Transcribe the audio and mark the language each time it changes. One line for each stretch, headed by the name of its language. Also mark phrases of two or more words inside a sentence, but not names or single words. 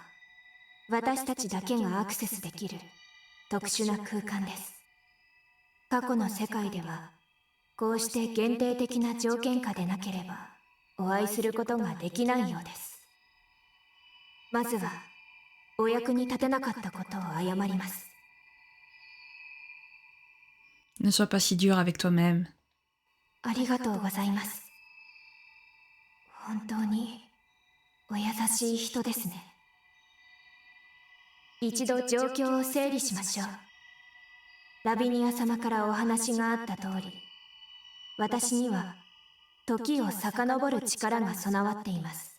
Japanese: 私たちだけがアクセスできる特殊な空間です。過去の世界ではこうして限定的な条件下でなければお会いすることができないようです。まずはお役に立てなかったことを謝ります。
French: Ne sois pas si dur avec toi-même.
Japanese: ありがとうございます。本当にお優しい人ですね。一度状況を整理しましょう。ラビニア様からお話があった通り、私には時を遡る力が備わっています。